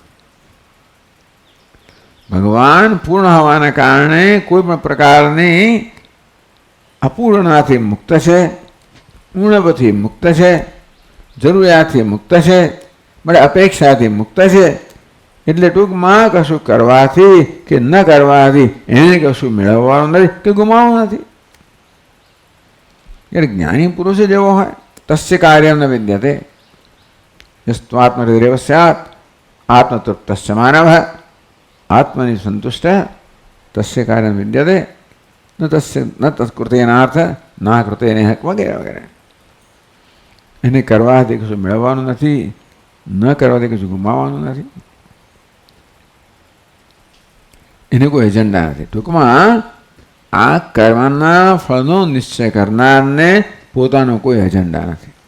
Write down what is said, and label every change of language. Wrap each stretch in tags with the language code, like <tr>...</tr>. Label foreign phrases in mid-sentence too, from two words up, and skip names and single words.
<gu>ભગવાન પૂર્ણ હોવાના કારણે કોઈ પણ પ્રકારની અપૂર્ણતાથી મુક્ત છે, ઉણપથી મુક્ત છે, જરૂરિયાતથી મુક્ત છે, એટલે અપેક્ષાથી મુક્ત છે. એટલે ટૂંકમાં કશું કરવાથી કે ન કરવાથી એને કશું મેળવવાનું નથી કે ગુમાવવાનું નથી. યાર જ્ઞાની પુરુષ જેવો હોય</gu> <sa>तस्य कार्यं न विद्यते यस्त्वात्महृदयेव स्यात् आत्मतृप्तस्य मानवः आत्मनि संतुष्टः तस्य कार्यं विद्यते न तत्कृतेनार्थ ना कृतेनेह</sa> <hi>वगैरह वगैरह।</hi> <gu>એને કરવાથી કશું મેળવવાનું નથી, ન કરવાથી કશું ગુમાવવાનું નથી, એને કોઈ એજન્ડા નથી. ટૂંકમાં આ કરવાના ફળનો નિશ્ચય કરનારને પોતાનો કોઈ એજન્ડા નથી.</gu>